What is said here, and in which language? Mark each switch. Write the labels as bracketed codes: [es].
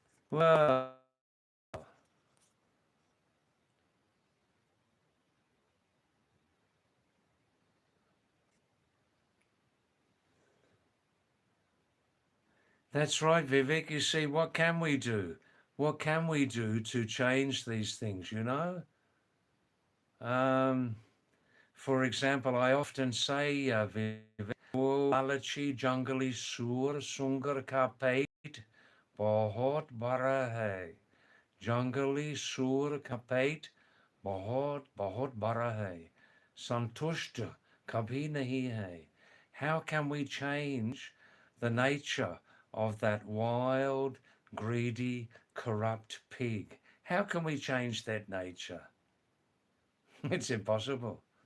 [en] Well, that's right, Vivek. You see, what can we do? What can we do to change these things, you know? Um, for example, I often say, Vivek, [hi] "वो लालची जंगली सूर सुंगर का पेट बहुत बड़ा है जंगली सूर का पेट बहुत बहुत बड़ा है संतुष्ट कभी नहीं है." [en] How can we change the nature of that wild, greedy, corrupt pig? How can we change that nature? It's impossible.